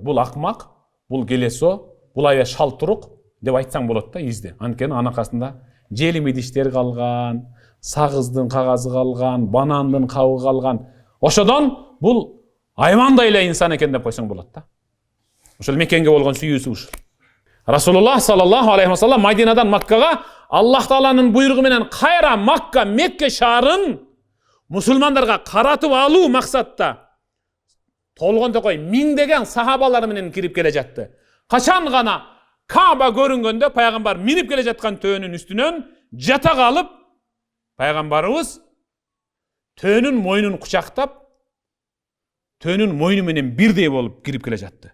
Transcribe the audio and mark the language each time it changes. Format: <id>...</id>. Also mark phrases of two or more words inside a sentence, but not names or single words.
<ky>Бул акмак, бул келесо, бул аябай шалтурук деп айтсаң болот да изди. Анткени анын аркасында желим идиштер калган, сагыздын кагазы калган, банандын кабыгы калган. Ошодон бул айвандай эле инсан экен деп койсоң болот да. Ошол Меккенге болгон сүйүүсү ушул.</ky> <ar>رسول الله صلى الله عليه وسلم</ar> <ky>Мадинадан Маккага Аллах Тааланын буйругу менен кайра Макка, Мекке шаарын мусулмандарга каратып алуу максатта толгондо кой миңдеген сахабалар менен кирип келе жатты. Качан гана Кааба көрүнгөндө пайгамбар минип келе жаткан төөнүн үстүнөн жата калып, пайгамбарыбыз төөнүн мойнун кучактап, төөнүн мойну менен бирдей болуп кирип келе жатты.</ky>